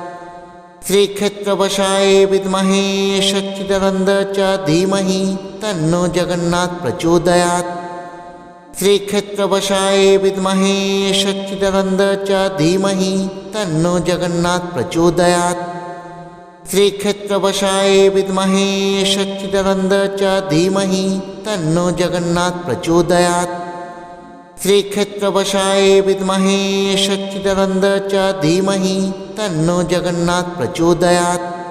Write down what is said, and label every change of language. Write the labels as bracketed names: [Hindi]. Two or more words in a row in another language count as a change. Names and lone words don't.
[Sanskrit] শ্রীক্ষেত্রবশায় বিদ্মহে সচ্চিদানন্দ চ ধীমহি তন্নো জগন্নাথ প্রচোদয়াৎ। শ্রীক্ষেত্রবশায় বিদ্মহে সচ্চিদানন্দ চ ধীমহি তন্নো জগন্নাথ প্রচোদয়াৎ। श्रीक्षेत्रवशाय विद्महे सच्चिदानंद च धीमहि तन्नो जगन्नाथ प्रचोदयात्। श्रीक्षेत्रवशाय विद्महे सच्चिदानंद च धीमहि तन्नो जगन्नाथ प्रचोदयात्।